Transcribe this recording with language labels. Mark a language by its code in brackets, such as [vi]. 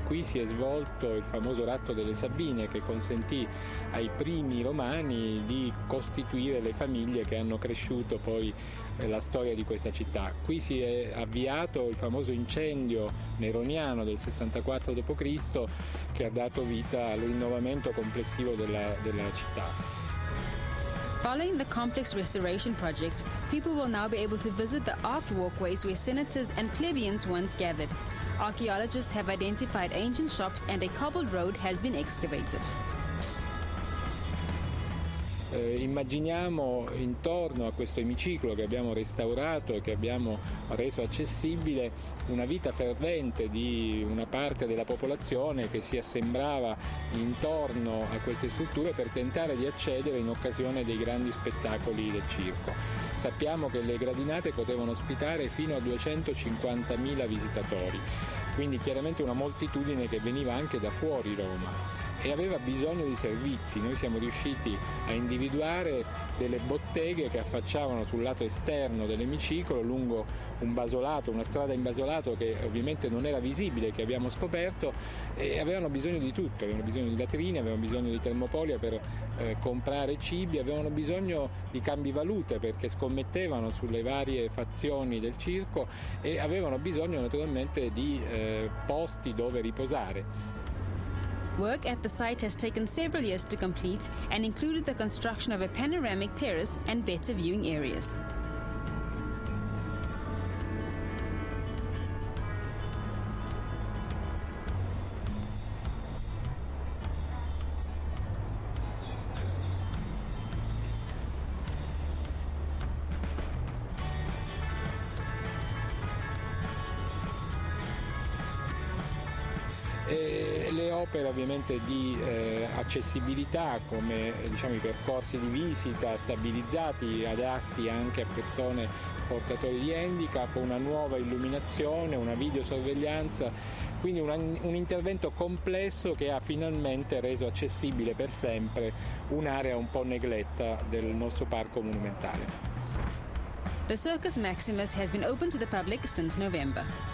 [it] Qui si è svolto il famoso ratto delle Sabine, che consentì ai primi romani di costituire le famiglie che hanno cresciuto poi la storia di questa città. Qui si è avviato il famoso incendio neroniano del 64 d.C. che ha dato vita al rinnovamento complessivo della città. [en] Following the complex restoration project, people will now be able to visit the arched walkways where senators and plebeians once gathered. Archaeologists have identified ancient shops and a cobbled road has been excavated. [it] Immaginiamo intorno a questo emiciclo che abbiamo restaurato e che abbiamo reso accessibile una vita fervente di una parte della popolazione che si assembrava intorno a queste strutture per tentare di accedere in occasione dei grandi spettacoli del circo. Sappiamo che le gradinate potevano ospitare fino a 250.000 visitatori, quindi chiaramente una moltitudine che veniva anche da fuori Roma e aveva bisogno di servizi. Noi siamo riusciti a individuare delle botteghe che affacciavano sul lato esterno dell'emiciclo lungo un basolato, una strada in basolato che ovviamente non era visibile, che abbiamo scoperto, e avevano bisogno di tutto, avevano bisogno di latrine, avevano bisogno di termopolia per comprare cibi, avevano bisogno di cambivalute perché scommettevano sulle varie fazioni del circo e avevano bisogno naturalmente di posti dove riposare. [en] Work at the site has taken several years to complete and included the construction of a panoramic terrace and better viewing areas. [it] Le opere ovviamente di accessibilità, come diciamo i percorsi di visita stabilizzati, adatti anche a persone portatori di handicap, una nuova illuminazione, una videosorveglianza, quindi un intervento complesso che ha finalmente reso accessibile per sempre un'area un po' negletta del nostro parco monumentale. [en] The Circus Maximus has been open to the public since November.